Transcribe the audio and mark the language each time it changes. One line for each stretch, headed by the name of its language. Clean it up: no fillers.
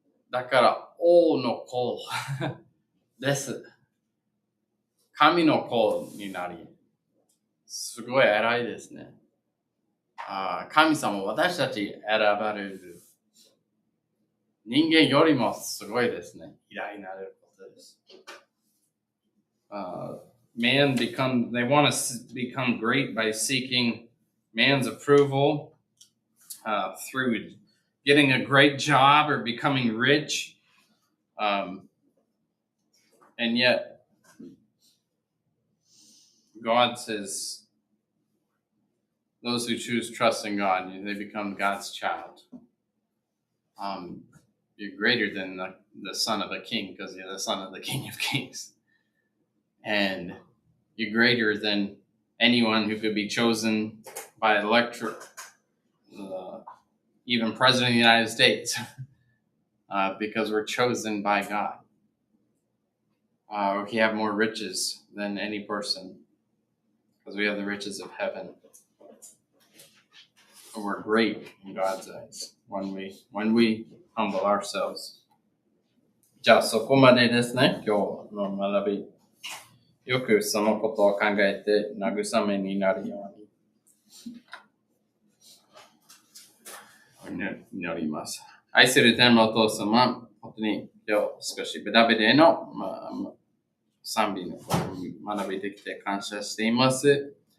Japanese: だから、王の子です。神の子になり、すごい偉いですね。神様、私たち選ばれる。人間よりもすごいですね。偉大になることです。
English: They want to become great by seeking man's approval through getting a great job or becoming rich. And yet, God says, those who choose trust in God, they become God's child. You're greater than the son of a king because you're the son of the King of Kings. And you're greater than anyone who could be chosen by electorate, even President of the United States, because we're chosen by God. We have more riches than any person because we have the riches of heaven. We're great in God's eyes when we humble ourselves.
Japanese: じゃあそこまでですね、今日の学び。よくそのことを考えて慰めになるように祈ります。愛する天のお父様、本当に今日少しダビデの、賛美のことを学びできて感謝しています。